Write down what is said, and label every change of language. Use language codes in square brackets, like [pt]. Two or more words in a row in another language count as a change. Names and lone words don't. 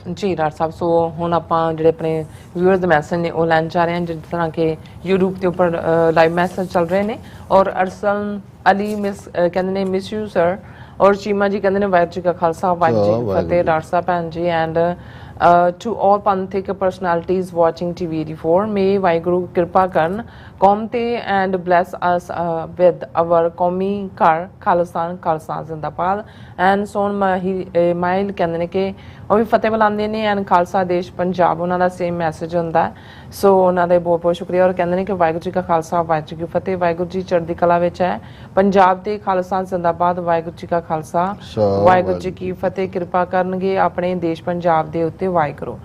[pa] ਜੀ। ਡਾਕਟਰ ਸਾਹਿਬ, ਸੋ ਹੁਣ ਆਪਾਂ ਜਿਹੜੇ ਆਪਣੇ ਵਿਊਅਰਸ ਦੇ ਮੈਸੇਜ ਨੇ ਉਹ ਲੈਣ ਜਾ ਰਹੇ ਹਾਂ, ਜਿਸ ਤਰ੍ਹਾਂ ਕਿ YouTube ਦੇ ਉੱਪਰ [en] live message [pa] ਚੱਲ ਰਹੇ ਨੇ। ਔਰ ਅਰਸਲ ਅਲੀ ਮਿਸ ਕਹਿੰਦੇ ਨੇ [en] miss you sir, [pa] ਔਰ ਚੀਮਾ ਜੀ ਕਹਿੰਦੇ ਨੇ ਵਾਹਿਗੁਰੂ ਜੀ ਕਾ ਖਾਲਸਾ ਵਾਹਿਗੁਰੂ ਜੀ ਕੀ ਫਤਿਹ ਡਾਕਟਰ ਸਾਹਿਬ ਭੈਣ ਜੀ। [en] ਐਂਡ to all Panthic personalities watching TV 84, may [pa] ਵਾਹਿਗੁਰੂ ਕਿਰਪਾ ਕਰਨ ਕੌਮ ਤੇ [en] and bless us with our [pa] ਕੌਮੀ ਘਰ ਖਾਲਸਾ ਜ਼ਿੰਦਾਬਾਦ। ਐਂਡ ਸੋਨ ਮਾਈਲ ਕਹਿੰਦੇ ਨੇ ਕਿ ਉਹ ਵੀ ਫਤਿਹ ਬੁਲਾਉਂਦੇ ਨੇ ਐਂਡ ਖਾਲਸਾ ਦੇਸ਼ ਪੰਜਾਬ, ਉਹਨਾਂ ਦਾ [en] same message [pa] ਹੁੰਦਾ। ਸੋ ਉਹਨਾਂ ਦੇ ਬਹੁਤ ਬਹੁਤ ਸ਼ੁਕਰੀਆ। ਔਰ ਕਹਿੰਦੇ ਨੇ ਕਿ ਵਾਹਿਗੁਰੂ ਜੀ ਕਾ ਖਾਲਸਾ ਵਾਹਿਗੁਰੂ ਜੀ ਕੀ ਫਤਿਹ, ਵਾਹਿਗੁਰੂ ਜੀ ਚੜ੍ਹਦੀ ਕਲਾ ਵਿੱਚ ਹੈ, ਪੰਜਾਬ ਤੇ ਖਾਲਸਾ ਜ਼ਿੰਦਾਬਾਦ, ਵਾਹਿਗੁਰੂ ਜੀ ਕਾ ਖਾਲਸਾ ਵਾਹਿਗੁਰੂ ਜੀ ਕੀ ਫਤਿਹ, ਕਿਰਪਾ ਕਰਨਗੇ ਆਪਣੇ ਦੇਸ਼ ਪੰਜਾਬ ਦੇ ਉੱਤੇ ਵਾਹਿਗੁਰੂ।